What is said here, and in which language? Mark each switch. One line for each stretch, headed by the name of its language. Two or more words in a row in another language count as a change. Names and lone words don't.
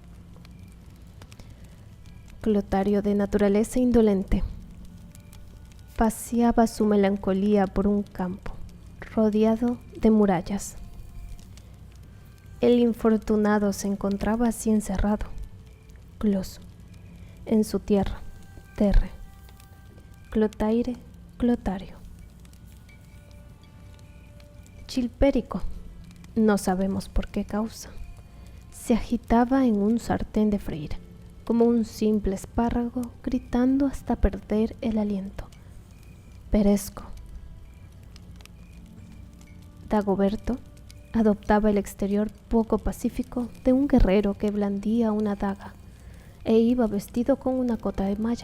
Spanish: Clotario, de naturaleza indolente, paseaba su melancolía por un campo rodeado de murallas. El infortunado se encontraba así encerrado, clos, en su tierra, terre, clotaire, clotario. Chilpérico, no sabemos por qué causa, se agitaba en un sartén de freír, como un simple espárrago, gritando hasta perder el aliento. Peresco. Dagoberto adoptaba el exterior poco pacífico de un guerrero que blandía una daga e iba vestido con una cota de malla.